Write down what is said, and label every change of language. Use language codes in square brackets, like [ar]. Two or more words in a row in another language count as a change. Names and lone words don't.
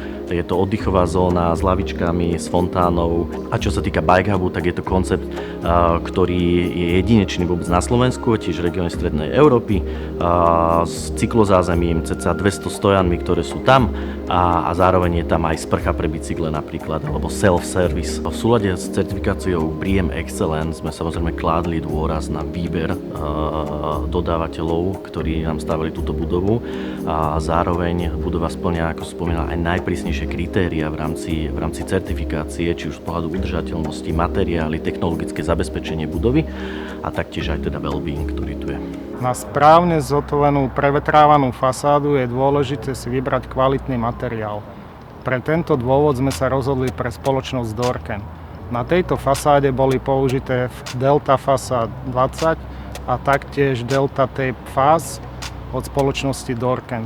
[sk] Je to oddychová zóna s lavičkami, s fontánou. A čo sa týka Bike Hubu, tak je to koncept, ktorý je jedinečný vôbec na Slovensku, tiež v regióne strednej Európy, s cyklozázemím, cca 200 stojanmi, ktoré sú tam a zároveň je tam aj sprcha pre bicykle napríklad, alebo self-service. V súlade s certifikáciou BREEAM Excellence sme samozrejme kládli dôraz na výber dodávateľov, ktorí nám stavili túto budovu a zároveň budova spĺňa, ako spomínal, aj najprísnejšie kritéria v rámci certifikácie, či už z pohľadu udržateľnosti, materiály, technologické zabezpečenie budovy a taktiež aj teda well-being, ktorý tu je. Na správne zotvorenú prevetrávanú fasádu je dôležité si vybrať kvalitný materiál. Pre tento dôvod sme sa rozhodli pre spoločnosť Dorken. Na tejto fasáde boli použité Delta Facade 20 a taktiež Delta Tape Fas od spoločnosti Dorken.